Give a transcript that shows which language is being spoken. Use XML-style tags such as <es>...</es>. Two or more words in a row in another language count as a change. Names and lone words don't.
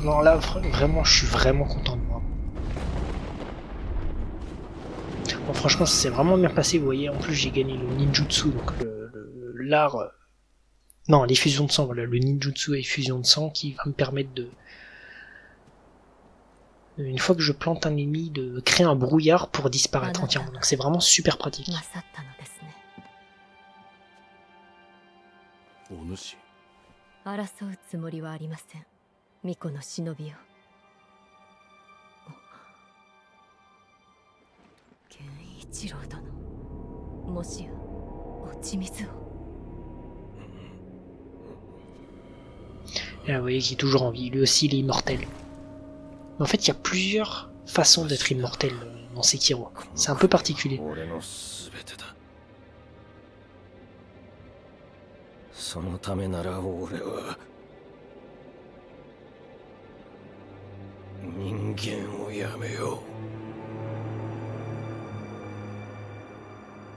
<fr>Non là vraiment je suis vraiment content de moi. Bon, franchement ça s'est vraiment bien passé, vous voyez. En plus j'ai gagné le ninjutsu, donc l'art... Non, les fusions de sang, voilà, le ninjutsu et fusion de sang qui va me permettre de... Une fois que je plante un ennemi, de créer un brouillard pour disparaître entièrement. Donc c'est vraiment super pratique.</fr> <ja>お主。争うつもりはありません。巫女の忍びよ。健一郎殿。もしや落ち水を。</ja> <fr>Et là, vous voyez qu'il est toujours en vie. Lui aussi, il est immortel. Mais en fait, il y a plusieurs façons d'être immortel dans Sekiro. C'est un peu particulier.</fr> <ja>そのためなら俺は人間をやめよう。</ja>